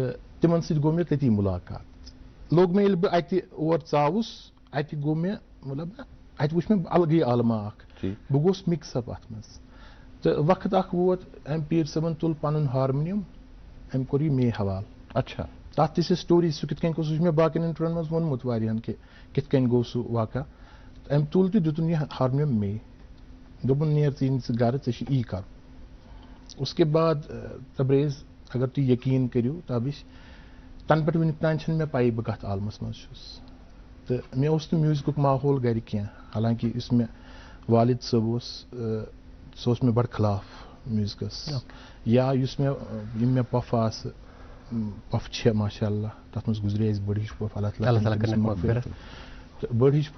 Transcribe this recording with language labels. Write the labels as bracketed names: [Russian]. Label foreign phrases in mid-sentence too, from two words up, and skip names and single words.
[Kashmiri] تہٕ تِمن سۭتۍ گوٚو مےٚ تٔتی مُلاقات. لوگ مےٚ ییٚلہِ بہٕ اَتہِ اور ژاوُس اَتہِ گوٚو مےٚ مطلب اَتہِ وٕچھ مےٚ الگٕے عالما اکھ بہٕ گوس [English] mix up [Kashmiri] اَتھ منٛز تہٕ وقت اکھ ووت أمۍ پیٖر صٲبن تُل پنُن ہارمونیم أمۍ کوٚر یہِ مے حوالہٕ اچھا تَتھ تہِ چھِ سٹوری سُہ کِتھ کٔنۍ گوٚو سُہ چھُ مےٚ باقین انٹروین منٛز ووٚنمُت واریاہن کہِ کِتھ کٔنۍ گوٚو سُہ واقعہ أمۍ تُل تہٕ دِتُن یہِ ہارمونیم مے دوٚپُن نیر ژٕ ژٕ گرٕ ژےٚ چھُ یی کرُن [Urdu] اس کے بعد [Kashmiri] تبریز اگر تُہۍ یقیٖن کٔرِو تابش تنہٕ پٮ۪ٹھ وٕنیُک تانۍ چھنہٕ مےٚ پَیی بہٕ کتھ عالمس منٛز چھُس تہٕ مےٚ اوس نہٕ میوٗزکُک ماحول گرِ کینٛہہ حالانکہِ یُس مےٚ والد صٲب اوس سُہ اوس مےٚ بڑٕ خلاف میوٗزکس یا یُس مےٚ یِم مےٚ پۄفہٕ آسہٕ پۄفہٕ چھےٚ ماشاء اللہ تتھ منٛز گُزرے اَسہِ بٔڑ ہِش پۄپھ اللہ تعالیٰ تہٕ بٔڑ ہِش